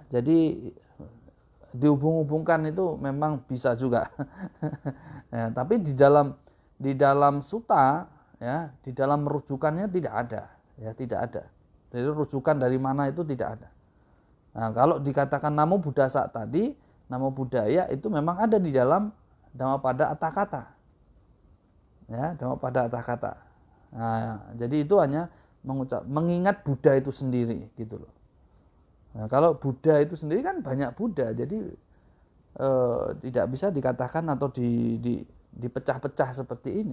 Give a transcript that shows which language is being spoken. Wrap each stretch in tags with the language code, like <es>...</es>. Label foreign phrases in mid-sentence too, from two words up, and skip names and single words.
<id>Jadi dihubung-hubungkan itu memang bisa juga. Nah, tapi di dalam sutta ya, di dalam rujukannya tidak ada, ya tidak ada. Jadi rujukan dari mana itu tidak ada. Nah, kalau dikatakan</id> <pi>namo buddhasa</pi> <id>tadi,</id> <pi>namo buddhaya</pi> <id>itu memang ada di dalam Dhammapada Atthakatha. Ya, Dhammapada Atthakatha. Nah, jadi itu hanya mengingat Buddha itu sendiri gitu loh. Nah, kalau Buddha itu sendiri kan banyak Buddha, jadi tidak bisa dikatakan atau dipecah-pecah seperti ini.</id>